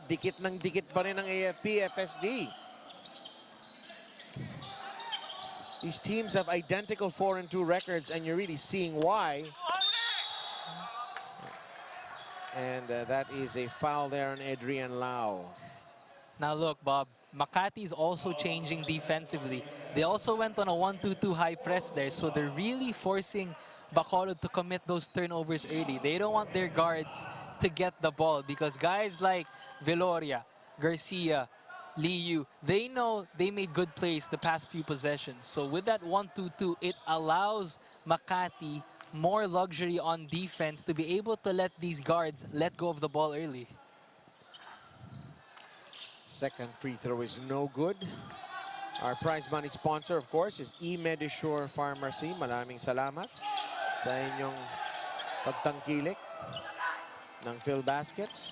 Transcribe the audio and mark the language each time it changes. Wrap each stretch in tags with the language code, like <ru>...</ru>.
<tl>Dikit ng dikit pa rin ang AFP-FSD.</tl> <en>These teams have identical 4-2 records, and you're really seeing why. And that is a foul there on Adrian Lau. Now look, Bob, Makati is also changing defensively. They also went on a 1-2-2 high press there, so they're really forcing Bacolod to commit those turnovers early. They don't want their guards to get the ball because guys like Veloria, Garcia, Liu, they know they made good plays the past few possessions. So with that 1-2-2, it allows Makati more luxury on defense to be able to let these guards let go of the ball early. Second free throw is no good. Our prize money sponsor, of course, is eMedisure Pharmacy.</en> <tl>Maraming salamat sa inyong pagtangkilik ng Filbasket.</tl>